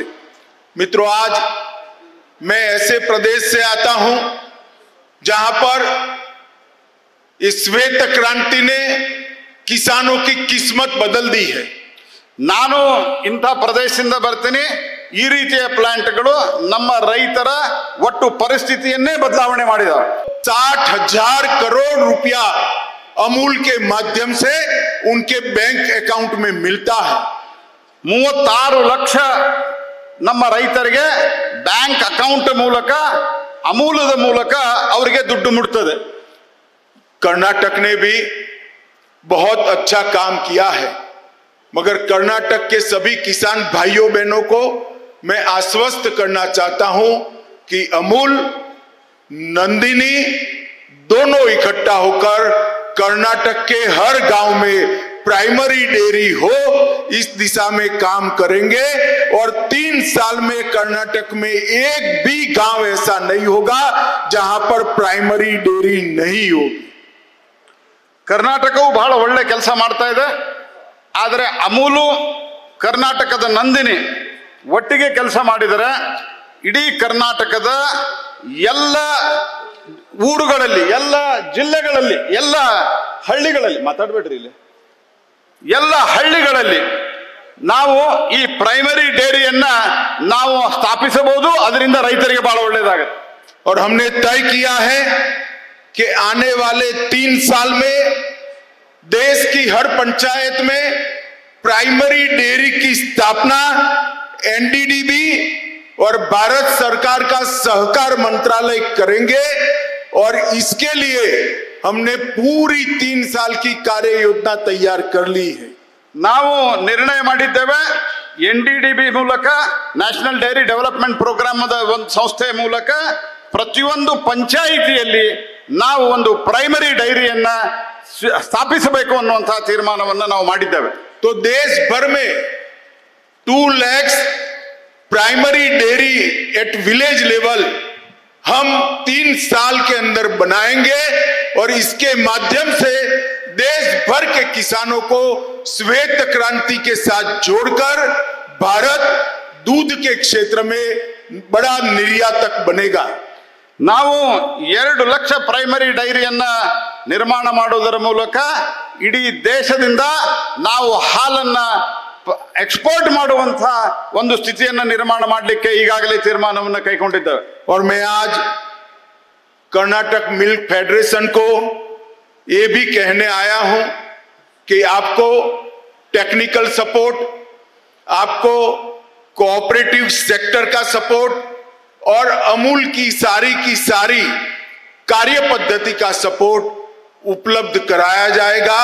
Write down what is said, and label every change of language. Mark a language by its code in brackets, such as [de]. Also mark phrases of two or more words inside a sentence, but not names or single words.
[hi] मित्रों, आज मैं ऐसे प्रदेश से आता हूं जहां पर इस श्वेत क्रांति ने किसानों की किस्मत बदल दी है. [kn] ನಾನು ಇಂಥ ಪ್ರದೇಶದಿಂದ ಬರ್ತೀನಿ. ಈ ರೀತಿಯ ಪ್ಲಾಂಟ್ಗಳು ನಮ್ಮ ರೈತರ ಒಟ್ಟು ಪರಿಸ್ಥಿತಿಯನ್ನೇ ಬದಲಾವಣೆ ಮಾಡಿದವು. [hi] 60,000 करोड़ रुपया अमूल के माध्यम से उनके [en] bank account [hi] में मिलता है. [kn] 36 ಲಕ್ಷ ನಮ್ಮ ರೈತರಿಗೆ [en] bank account [kn] ಮೂಲಕ, ಅಮೂಲದ ಮೂಲಕ ಅವರಿಗೆ ದುಡ್ಡು ಮುಟ್ತದೆ. [hi] कर्नाटक ने भी बहुत अच्छा काम किया है, मगर कर्नाटक के सभी किसान भाइयों बहनों को मैं आश्वस्त करना चाहता हूं कि अमूल, नंदिनी दोनों इकट्ठा होकर कर्नाटक के हर गांव में [en] primary dairy [hi] हो, इस दिशा में काम करेंगे. और 3 साल में कर्नाटक में एक भी गांव ऐसा नहीं होगा जहां पर [en] primary dairy [hi] नहीं होगी. [kn] ಕರ್ನಾಟಕವು ಬಹಳ ಒಳ್ಳೆ ಕೆಲಸ ಮಾಡ್ತಾ ಇದೆ. ಆದರೆ ಅಮೂಲು, ಕರ್ನಾಟಕದ ನಂದಿನಿ ಒಟ್ಟಿಗೆ ಕೆಲಸ ಮಾಡಿದರೆ ಇಡೀ ಕರ್ನಾಟಕದ ಎಲ್ಲ ಊರುಗಳಲ್ಲಿ, ಎಲ್ಲ ಜಿಲ್ಲೆಗಳಲ್ಲಿ, ಎಲ್ಲ ಹಳ್ಳಿಗಳಲ್ಲಿ, ಮಾತಾಡಬೇಡ್ರಿ ಇಲ್ಲಿ, ಎಲ್ಲ ಹಳ್ಳಿಗಳಲ್ಲಿ ನಾವು ಈ ಪ್ರೈಮರಿ ಡೇರಿಯನ್ನ ನಾವು ಸ್ಥಾಪಿಸಬಹುದು, ಅದರಿಂದ ರೈತರಿಗೆ ಬಹಳ ಒಳ್ಳೆಯದಾಗುತ್ತೆ. [hi] और हमने तय किया है कि आने वाले 3 साल में देश की हर पंचायत में [en] primary dairy [hi] की स्थापना एनडीडीबी और भारत सरकार का सहकार मंत्रालय करेंगे और इसके लिए हमने पूरी 3 साल की कार्य योजना तैयार कर ली है. [kn] ನಾವು ನಿರ್ಣಯ ಮಾಡಿದ್ದೇವೆ, NDDB ಮೂಲಕ ನ್ಯಾಷನಲ್ ಡೈರಿ ಡೆವಲಪ್ಮೆಂಟ್ ಪ್ರೋಗ್ರಾಮ್ ಒಂದು ಸಂಸ್ಥೆ ಮೂಲಕ ಪ್ರತಿಯೊಂದು ಪಂಚಾಯಿತಿಯಲ್ಲಿ ನಾವು ಒಂದು ಪ್ರೈಮರಿ ಡೈರಿಯನ್ನ ಸ್ಥಾಪಿಸಬೇಕು ಅನ್ನುವಂತಹ ತೀರ್ಮಾನವನ್ನು ನಾವು ಮಾಡಿದ್ದೇವೆ. [hi] तो देश भर में 2 लाख [en] primary dairy at village level [hi] हम 3 साल के अंदर बनाएंगे और इसके माध्यम से देश भर के किसानों को श्वेत क्रांति के साथ जोड़कर भारत दूध के क्षेत्र में बड़ा निर्यातक बनेगा. [kn] ನಾವು 2 ಲಕ್ಷ ಪ್ರೈಮರಿ ಡೈರಿಯನ್ನ ನಿರ್ಮಾಣ ಮಾಡುವುದರ ಮೂಲಕ ಇಡೀ ದೇಶದಿಂದ ನಾವು ಹಾಲನ್ನ ಎಕ್ಸ್ಪೋರ್ಟ್ ಮಾಡುವಂತಹ ಒಂದು ಸ್ಥಿತಿಯನ್ನು ನಿರ್ಮಾಣ ಮಾಡಲಿಕ್ಕೆ ಈಗಾಗಲೇ ತೀರ್ಮಾನವನ್ನು ಕೈಗೊಂಡಿದ್ದೇವೆ. [hi] और मैं आज कर्नाटक मिल्क फेडरेशन को ये भी कहने आया हूं कि आपको [en] technical support, [hi] आपको [en] cooperative sector [hi] का सपोर्ट और अमूल की सारी कार्य पद्धति का सपोर्ट उपलब्ध कराया जाएगा.